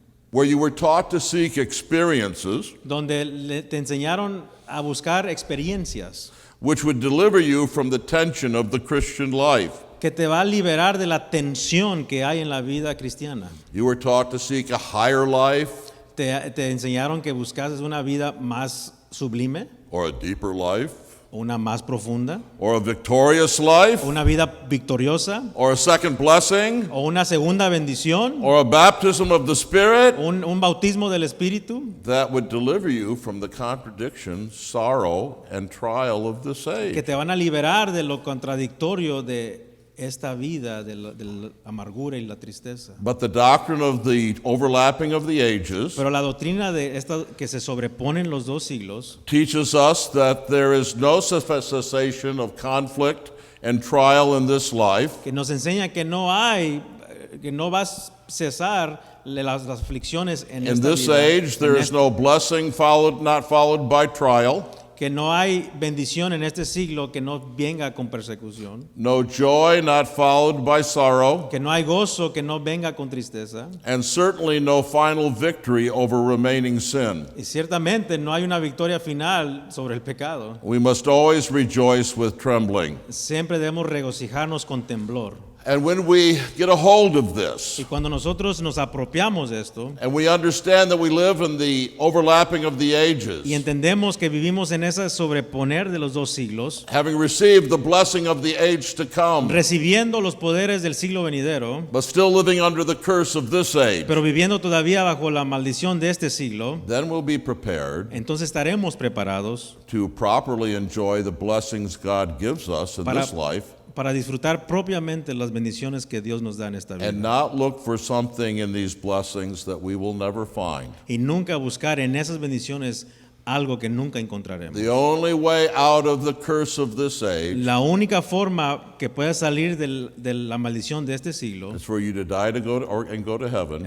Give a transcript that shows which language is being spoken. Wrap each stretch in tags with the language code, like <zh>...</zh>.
<en>where you were taught to seek experiences</en> <es>donde te enseñaron a buscar experiencias</es> <en>which would deliver you from the tension of the Christian life.</en> <es>que te va a liberar de la tensión que hay en la vida cristiana.</es> <en>You were taught to seek a higher life</en> <es>Te enseñaron que buscases una vida más sublime,</es> <en>or a deeper life</en> <es>una más profunda,</es> <en>or a victorious life</en> <es>una vida victoriosa</es> <en>or a second blessing</en> <es>o una segunda bendición,</es> <en>or a baptism of the Spirit</en> <es>un bautismo del Espíritu</es> <en>that would deliver you from the contradiction, sorrow, and trial of this</en> <es>que</es> <en>age.</en> <es>te van a liberar de lo contradictorio de esta vida, de la amargura y la tristeza.</es> <en>But the doctrine of the overlapping of the ages</en> <es>Pero la doctrina de esta que se sobreponen los dos siglos</es> <en>teaches us that there is no cessation of conflict and trial in this life,</en> <es>que nos enseña que no va a cesar las aflicciones en</es> <en>in</en> <es>esta</es> <en>this</en> <es>vida,</es> <en>age there is no blessing not followed by trial,</en> <es>que no hay bendición en este siglo que no venga con persecución,</es> <en>no joy not followed by sorrow,</en> <es>que no hay gozo que no venga con tristeza,</es> <en>and certainly no final victory over remaining sin.</en> <es>y ciertamente no hay una victoria final sobre el pecado.</es> <en>We must always rejoice with trembling.</en> <es>Siempre debemos regocijarnos con temblor.</es> <en>And when we get a hold of this,</en> <es>Y cuando nosotros nos apropiamos de esto</es> <en>and we understand that we live in the overlapping of the ages,</en> <es>y entendemos que vivimos en ese sobreponer de los dos siglos,</es> <en>having received the blessing of the age to come,</en> <es>recibiendo los poderes del siglo venidero,</es> <en>but still living under the curse of this age,</en> <es>pero viviendo todavía bajo la maldición de este siglo,</es> <en>then we'll be prepared</en> <es>entonces estaremos preparados</es> <en>to properly enjoy the blessings God gives us in</en> <es>Para-</es> <en>this life</en> <es>para disfrutar propiamente las bendiciones que Dios nos da en esta vida.</es> <en>and not look for something in these blessings that we will never find.</en> <es>Y nunca buscar en esas bendiciones algo que nunca encontraremos.</es> <en>The only way out of the curse of this age</en> <es>La única forma que puedas salir de la maldición de este siglo</es> <en>is for you to die and go to heaven,</en>